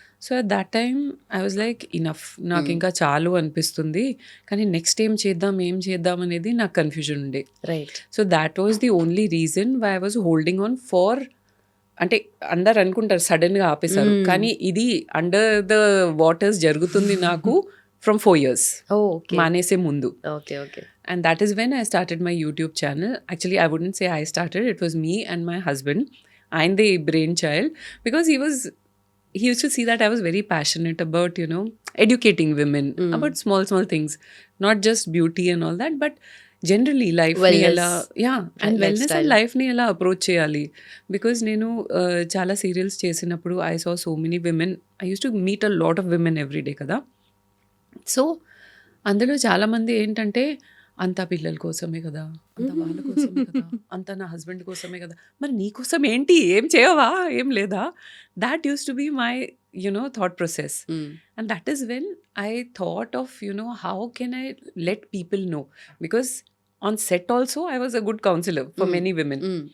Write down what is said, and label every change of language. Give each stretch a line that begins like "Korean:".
English: so at that time I was like enough,
Telugu: నాకు ఇంకా చాలు అనిపిస్తుంది, కానీ నెక్స్ట్ ఏం చేద్దాం అనేది నాకు కన్ఫ్యూజన్ ఉండే.
English: Right. So that was the only reason why I was holding on for.
Telugu: అంటే అందరు అనుకుంటారు సడన్గా ఆపేశారు, కానీ ఇది అండర్ ద వాటర్స్ జరుగుతుంది నాకు ఫ్రమ్ 4 years ఓకే మానేసే ముందు. Okay okay.
English: And that is when I started my YouTube channel. Actually, I wouldn't say I started. It was me and my husband. I'm the brainchild because he used to see that I was very passionate about, educating women about small things, not just beauty and all that, but generally life ni Wellness. ela, yeah, and wellness Lifestyle.
Telugu: and life ni ela approach cheyali.
English: Because
Telugu: nenu చాలా serials చేసినప్పుడు
English: I saw so many women. I used to meet a lot of women every day కదా.
Telugu: So అందులో చాలామంది ఏంటంటే, అంతా పిల్లల కోసమే కదా, అంత వాళ్ళ కోసమే కదా, అంత నా హస్బెండ్ కోసమే కదా, మరి నీ కోసం ఏంటి, ఏం చేయవా, ఏం లేదా?
English: That used to be my thought process. And that is when I thought of how can I let people know, because on set also I was a good counsellor for many women.